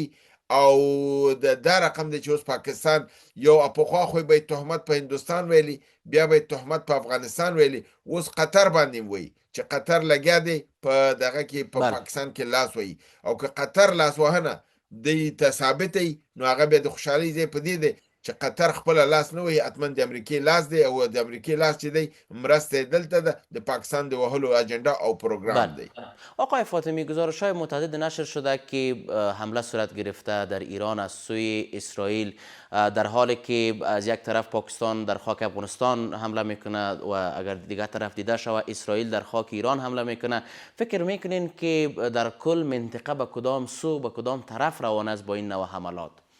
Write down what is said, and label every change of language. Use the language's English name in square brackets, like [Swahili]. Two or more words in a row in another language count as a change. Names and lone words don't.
[Pashto] او دا رقم دی چې اوس پاکستان یو پخوا خو به تهمت په هندوستان ویلي، بیا به تهمت په افغانستان ویلي، اوس قطر باندې وایي چې قطر لګیا دی په دغه کې په پاکستان کې لاس وهي. او که قطر لاس وهنه دی ته ثابته، نو هغه بیا د خوشحالۍ ځای په دې دی چې قطر خپل لاس نه وهي، حتما د امریکې لاس دی، او د امریکې لاس چې دی مرسته دلته ده، د پاکستان د وهلو اجندا او پروگرام دی. [Persian] آقای فاطمی، گزارش‌های متعدد نشر شده که حمله صورت گرفته در ایران از سوی اسرائیل، در حالی که از یک طرف پاکستان در خاک افغانستان حمله میکنه و اگر دیگر طرف دیده شود اسرائیل در خاک ایران حمله میکنه. فکر میکنین که در کل منطقه به کدام سو، به کدام طرف روان است با این نوع حملات؟